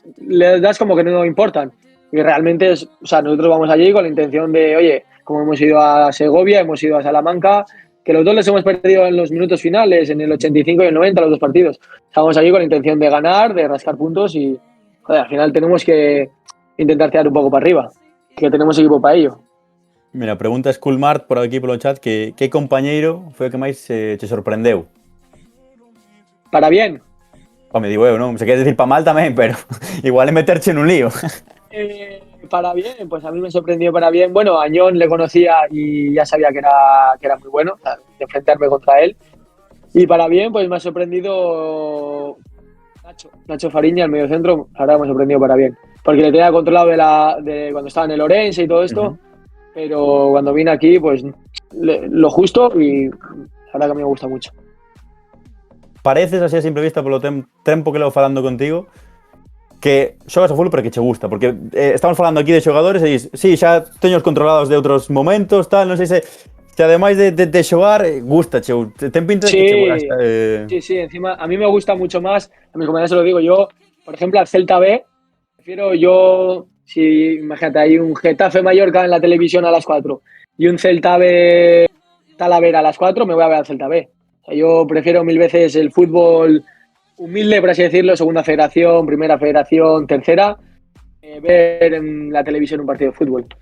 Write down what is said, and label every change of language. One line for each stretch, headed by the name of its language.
Spanish: Le das como que no importan. Y realmente o sea, nosotros vamos allí con la intención de, oye, como hemos ido a Segovia, hemos ido a Salamanca, que los 2 les hemos perdido en los minutos finales, en el 85 y el 90, los 2 partidos. Estamos allí con la intención de ganar, de rascar puntos y, joder, al final tenemos que intentar tirar un poco para arriba, que tenemos equipo para ello.
Galician: Mira, pregunta Skullmart por aquí polo chat que compañeiro foi o que máis te sorprendeu?
Spanish: Para bien.
Galician: Me digo eu, non? Se queres decir para mal tamén, pero igual é meterche nun lío.
Spanish: Para bien, pues a mí me sorprendió para bien. Bueno, a Añón le conocía y ya sabía que era muy bueno, de enfrentarme contra él. Y para bien, pues me ha sorprendido Nacho Fariña, el mediocentro, ahora me ha sorprendido para bien. Porque le tenía controlado de cuando estaba en el Orense y todo esto, pero cuando vine aquí, pues lo justo y la verdad que a mí me gusta mucho.
Galician: Pareces así a simple vista polo tempo que levo falando contigo que xogas o fútbol pero que che gusta, porque estamos falando aquí de xogadores e dis, sí, xa teño os controlados de outros momentos, tal, non sei se ademais de xogar, gustache, ten pinta de que che gusta.
Spanish: Sí, encima a mí me gusta mucho más, a mis compañeros se lo digo yo, por ejemplo, al Celta B, prefiero yo, si imagínate, hay un Getafe Mallorca en la televisión a las 4 y un Celta B Talavera a las 4, me voy a ver al Celta B. O sea, yo prefiero mil veces el fútbol humilde, por así decirlo, segunda federación, primera federación, tercera, ver en la televisión un partido de fútbol.